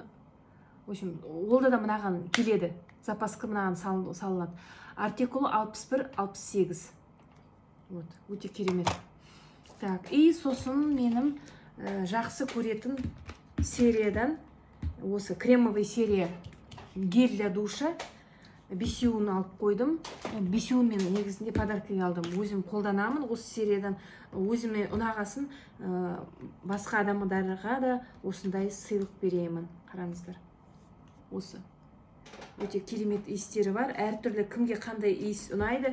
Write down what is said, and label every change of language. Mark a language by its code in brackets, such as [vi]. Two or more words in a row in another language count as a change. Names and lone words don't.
[ru] В общем, [kk] олда да мынаған келеді. Запаска мынаған салынады. Артикулы 61-68. Вот, өте керемет. Так, и сосын менің жақсы көретін сериядан, осы кремовый серия [ru] гель для душа, [kk] бесеуін алып қойдым. Бесеуін мен негізінде подаркаға алдым. Өзім қолданамын осы сериядан. Өзіме ұнағасын басқа адамдарға да осындай сыйлық беремін. Қараңыздар. Осы. Өте керемет иістері бар. Әртүрлі кімге қандай иіс ұнайды.